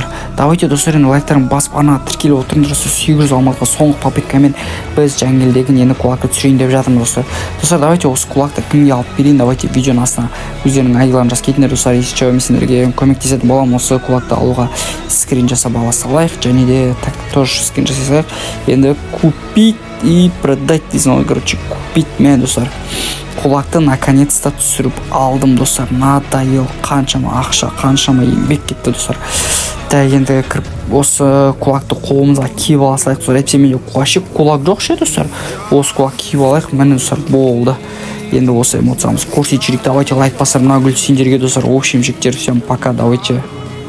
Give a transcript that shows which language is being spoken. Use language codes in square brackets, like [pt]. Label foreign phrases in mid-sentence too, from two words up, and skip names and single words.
[kk] Давайте достар, енді лайктарын басып арнаға тіркеліп отырыңдар. 800 алмазға соңғы попыткамен біз жаңелдеген енді кулакты түсірейін деп жатырмыз достар. Достар, давайте осы кулакты кімге алып берейін. Давайте видеоның астына өздерінің айдыларын жазып кетіңдер достар. Если мен сендерге көмектесетін боламын осы кулакты алуға, скрин жасап ала салайық. Және де [ru] так тоже [kk] скрин жасайық. Енді [ru] купить и продать [kk] дейсің, купить мен достар. Кулакты наконец-то түсіріп алдым достар. Надоел, қаншама ақша, қаншама еңбек кетті достар. Так, енді кіріп осы кулакты қолымызға киіп аласайық достар. Әйтпесе менде вообще кулак жоқ ше достар. Осы кулак киіп алайық, міне достар, болды. Енді осы эмоциямыз көрсетіп жүрейік. Давайте лайк басар, мына гүл сендерге достар. [ru] В общем, жігіттер, всем пока, давайте.